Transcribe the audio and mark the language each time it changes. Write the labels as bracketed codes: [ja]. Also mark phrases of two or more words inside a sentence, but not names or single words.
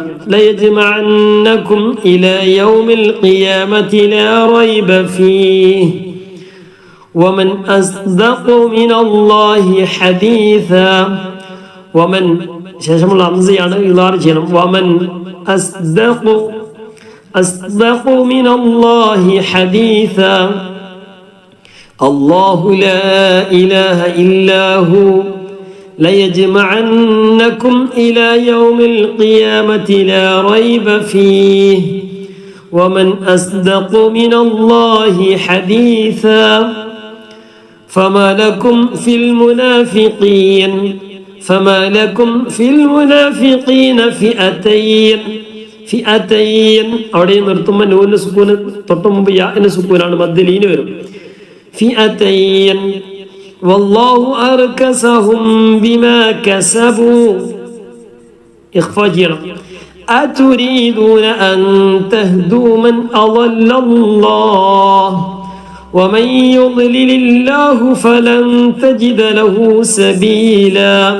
[ar] ليجمعنكم إلى يوم القيامة لا ريب فيه ومن أصدق من الله حديثا. [ml] വമൻ ശേഷമുള്ള ഹംസയാണ്, ഇളാർ ചെയ്യണം. [ar] ومن أصدق من الله حديثا. الله لا إله إلا هو ليجمعنكم إلى يوم القيامة لا ريب فيه ومن أصدق من الله حديثا. فما لكم في المنافقين فئتين [ml] അവിടെ നിർത്തുമ്പോൾ നൂന് സുക്കൂന് തൊട്ട് മുമ്പ് യാന് സുക്കൂനാണ്, മദ്ദലീന് വരും. [ar] فئتين والله أركسهم بما كسبوا. إخفاء جيرا. أتريدون أن تهدوا من أضل الله ومن يضلل الله فلن تجد له سبيلا.